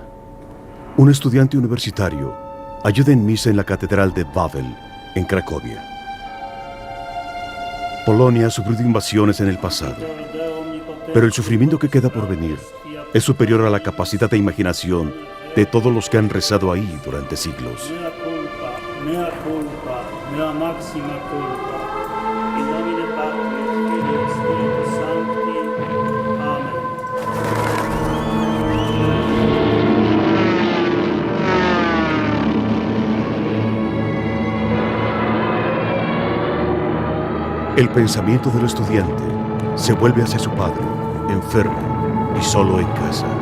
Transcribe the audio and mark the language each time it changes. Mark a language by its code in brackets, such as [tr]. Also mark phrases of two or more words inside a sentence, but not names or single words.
[es] Un estudiante universitario ayuda en misa en la Catedral de Wawel, en Cracovia. Polonia ha sufrido invasiones en el pasado, pero el sufrimiento que queda por venir es superior a la capacidad de imaginación de todos los que han rezado ahí durante siglos. [la] Mea culpa, mea máxima culpa. In nomine Patris, Filii et Spiritus Sancti. [es] Amén. El pensamiento del estudiante se vuelve hacia su padre, enfermo y solo en casa.